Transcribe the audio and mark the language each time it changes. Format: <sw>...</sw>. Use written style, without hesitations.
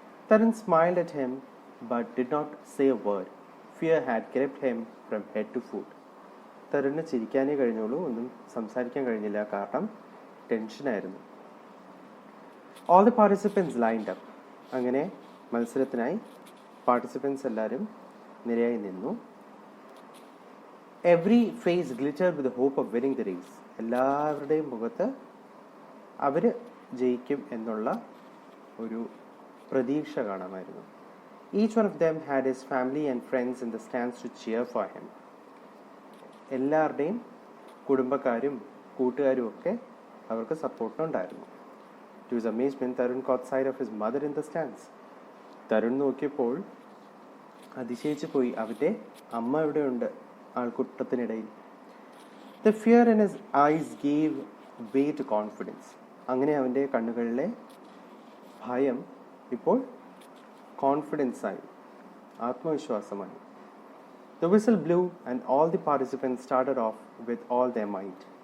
<en>Tarun smiled at him but did not say a word. Fear had gripped him from head to foot.</en> <ml>തരുണിന് ചിരിക്കാനേ കഴിഞ്ഞുള്ളൂ, ഒന്നും സംസാരിക്കാൻ കഴിഞ്ഞില്ല, കാരണം ടെൻഷനായിരുന്നു.</ml> <en>All the participants lined up.</en> <ml>അങ്ങനെ മത്സരത്തിനായി participants എല്ലാവരും നിരയായി നിന്നു.</ml> <en>Every face glittered with the hope of winning the race.</en> <ml>എല്ലാവരുടെയും മുഖത്ത് അവർ ജയിക്കും എന്നുള്ള ഒരു പ്രതീക്ഷ കാണാമായിരുന്നു.</ml> <en>Each one of them had his family and friends in the stands to cheer for him.</en> <ml>എല്ലാവരുടെയും കുടുംബക്കാരും കൂട്ടുകാരും ഒക്കെ അവർക്ക് സപ്പോർട്ടിനുണ്ടായിരുന്നു.</ml> <en>To his amazement, Tarun caught sight of his mother in the stands.</en> <ml>Tarun നോക്കിയപ്പോൾ അതിശയിച്ചു പോയി. അവൻ്റെ അമ്മ എവിടെയുണ്ട് ആൾക്കൂട്ടത്തിനിടയിൽ.</ml> <en>The fear in his eyes gave way to confidence.</en> <ml>അങ്ങനെ അവൻ്റെ കണ്ണുകളിലെ ഭയം ഇപ്പോൾ കോൺഫിഡൻസായി, ആത്മവിശ്വാസമായി.</ml> <en>The whistle blew and all the participants started off with all their might.</en>